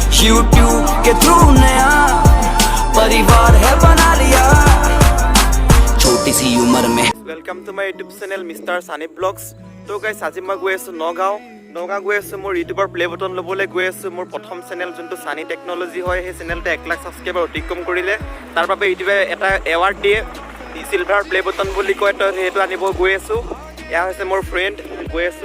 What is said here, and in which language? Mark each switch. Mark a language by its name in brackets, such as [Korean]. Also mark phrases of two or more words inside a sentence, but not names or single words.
[Hindi] YouTube के थ्रू नया परिवार है बना लिया छोटी सी उम्र में। [English] Welcome to my YouTube channel Mister Sani Vlogs. [Assamese] तो गाइस আজি মই গৈ আছো নগাঁও গৈ আছো মোৰ ইউটিউবৰ [English] play button [Assamese] ল'বলৈ গৈ আছো। মোৰ প্ৰথম চেনেল যোনটো সানি টেকনলজি হয় সেই চেনেলটো 1 লাখ সাবস্ক্ৰাইবাৰ অতিক্ৰম কৰিলে তাৰ বাবে ইউটিউবে এটা এৱাৰ্ড দিয়ে [English] silver play button [Assamese] বুলি কয়। তো সেইটো আনিব গৈ আছো। এয়া হৈছে মোৰ ফ্ৰেণ্ড গৈ আছো।